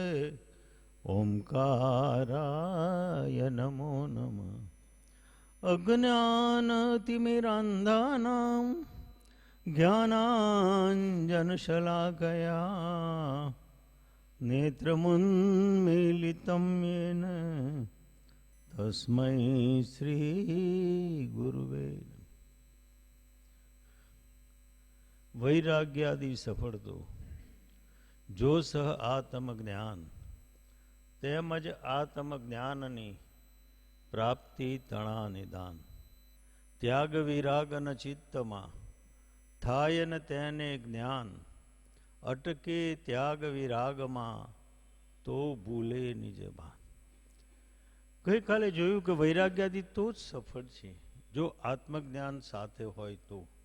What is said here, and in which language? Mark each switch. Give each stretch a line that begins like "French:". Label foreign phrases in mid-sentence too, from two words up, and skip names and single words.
Sanskrit: ओंकाराय नमो नमः अज्ञानतिमिरान्धानां ज्ञानाञ्जनशलाकया नेत्रमुन्मीलितं येन तस्मै श्री गुरुवे
Gujarati: वैराग्यादि सफળ તો જો સહ આત્મજ્ઞાન તેમજ આત્મજ્ઞાનની પ્રાપ્તિ તણા નિદાન ત્યાગ વિરાગન ચિત્તમાં થાય ને તેને જ્ઞાન અટકે ત્યાગ વિરાગમાં તો ભૂલે નિજ ભાન ગઈકાલે જોયું કે વૈરાગ્યાદિ તો જ સફળ છે જો આત્મજ્ઞાન સાથે હોય તો